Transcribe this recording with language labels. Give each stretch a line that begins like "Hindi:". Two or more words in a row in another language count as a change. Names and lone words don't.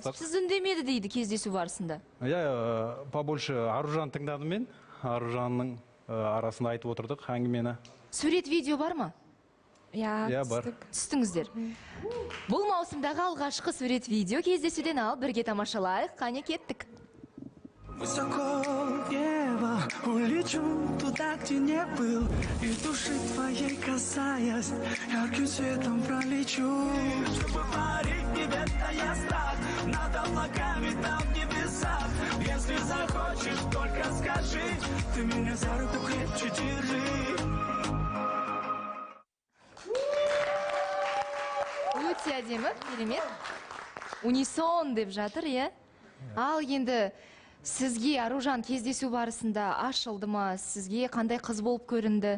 Kazakh: Сіз үндемеді дейді кездесу барысында. Иә, побольше Аружан тыңдадым мен. Аружанның арасында айтып отырдық әңгімені. Сурет видео бар ма? Иә, бар. Түстіңіздер. Бұл маусымдағы алғашқы сурет видео кездесуден алып бірге тамашалайық. Қане кеттік.
Russian: Высоко в небо улечу туда, где не был, и души твоей касаясь, ярким светом пролечу. Чтобы парить тебе я стать над облаками там в небесах. Если захочешь, только скажи, ты меня за руку крепче держи.
Kazakh: Өте әдемі, керемет. Унисон деп жатыр, е? Ал енді сізге Аружан кездесу барысында ашылды ма? Сізге қандай қыз болып көрінді?